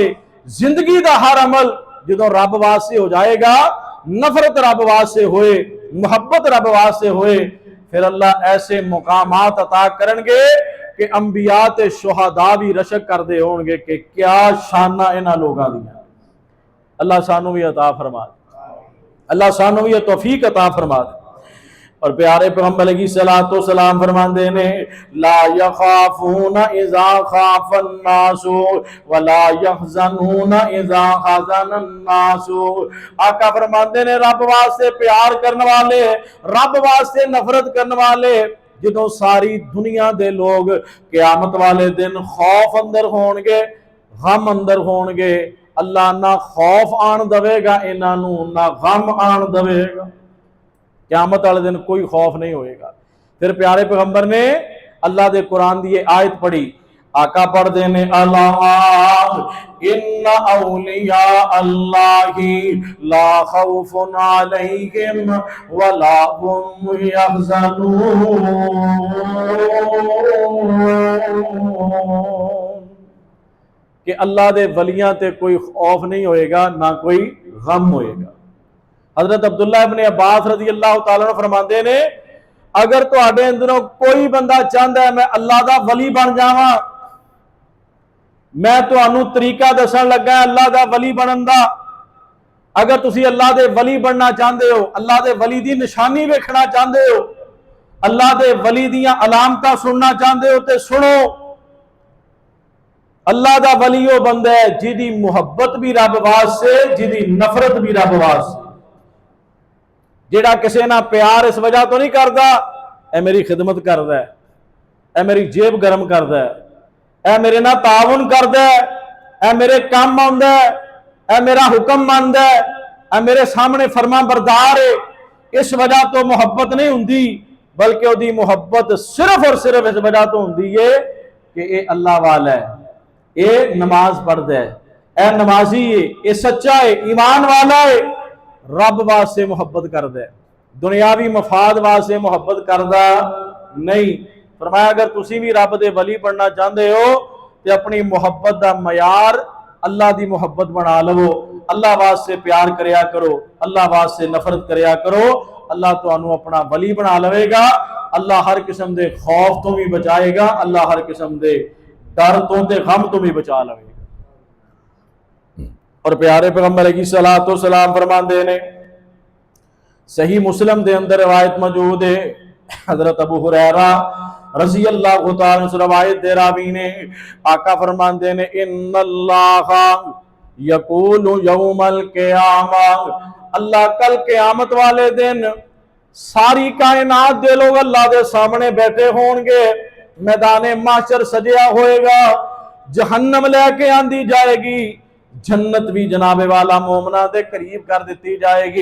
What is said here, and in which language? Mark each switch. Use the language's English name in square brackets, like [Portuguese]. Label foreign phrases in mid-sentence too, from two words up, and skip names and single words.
[Punjabi] زندگی کا ہر عمل جو رب واسطے ہو جائے گا، نفرت رب واسطے ہووے، محبت رب واسطے ہووے، فیر اللہ ایسے مقامات عطا کرن گے کہ انبیاء تے شہداء بھی رشک کردے ہوں گے کہ کیا شاناں انہاں لوگاں دیاں. اللہ سانوں بھی عطا فرما دے، اللہ سانوں بھی توفیق عطا فرما دے. اور پیارے پیغمبر [Arabic] عليه الصلاة والسلام [Punjabi] فرماتے نیں [Arabic] لا يخافون إذا خاف الناس ولا يحزنون إذا حزن الناس. [Punjabi] آقا فرماتے نیں رب واسطے پیار کرن والے، رب واسطے نفرت کرن والے جو ساری دنیا دے لوک قیامت والے دن خوف اندر ہون گے، غم اندر ہون گے، اللہ نہ خوف آن دیوے گا انہاں نوں، نہ غم آن دیوے گا. قیامت والے دن کوئی خوف نئیں ہووے گا. فیر پیارے پیغمبر نے اللہ دے قرآن دی آیت پڑھی، آقا پڑھ دیندے نیں [Arabic] ألا إن أولياء الله لا خوف عليهم ولا هم يحزنون [Punjabi] کہ اللہ دے ولیاں تے کوئی خوف نئیں ہووے گا نہ کوئی غم ہووے گا. حضرت عبداللہ ابن عباس [Arabic] رضي الله تعالى عنه [Punjabi] فرماتے نیں اگر تہاڈے اندروں کوئی بندہ چاہندا اے میں اللہ دا ولی بن جاواں، میں تہانوں طریقہ دسن لگا اللہ دا ولی بنن دا. اگر تسی اللہ دے ولی بننا چاہندے ہو، اللہ دے ولی دی نشانی ویکھنا چاہندے ہو، اللہ دے ولی دیاں علامتاں سننا چاہندے ہو تو سنو. اللہ دا ولی او بندہ اے جہدی محبت بھی رب واسطے، جہدی نفرت بھی رب واسطے، جیہڑا کسی نال پیار اس وجہ توں نئیں کردا اے میری خدمت کردا اے، اے میری جیب گرم کردا اے، اے میرے نال تعاون کردا اے، اے میرے کم آندا اے، اے میرا حکم مندا اے، اے میرے سامنے فرمانبردار اے، اس وجہ توں محبت نئیں ہندی، بلکہ اوہدی محبت صرف تے صرف اس وجہ توں ہندی اے کہ اے اللہ والا اے، اے نماز پڑھدا اے، اے نمازی اے، اے سچا اے، ایمان والا اے, رب واسطے محبت کردا اے، دنیاوی مفاد واسطے محبت کردا نئیں. فرمایا اگر تسی بھی رب دے ولی بننا چاہندے ہو تو اپنی محبت کا معیار اللہ کی محبت بنا لوو، اللہ واسطے پیار کریا کرو، اللہ واسطے نفرت کریا کرو، اللہ تہانوں اپنا ولی بنا لوے گا. اللہ ہر قسم کے خوف توں بھی بچائے گا، اللہ ہر قسم کے ڈر توں تے غم توں بھی بچا لوے گا. اور پیارے پیغمبر [Arabic] عليه الصلاة والسلام [Punjabi] فرماتے نیں، صحیح مسلم دے اندر روایت موجود اے، حضرت ابو ہریرہ [Arabic] رضي الله تعالى [Punjabi] سے روایت دے راوی نیں، آقا فرماتے نیں, [Arabic] إن الله يقول يوم القيامة, [Punjabi] اللہ کل قیامت والے دن ساری کائنات دے لوک اللہ کے سامنے بیٹھے ہوں گے، میدان محشر سجیا ہووے گا، جہنم لے کے آندی جائے گی، جنت بھی جناب والا مومناں دے قریب کر دتی جائے گی.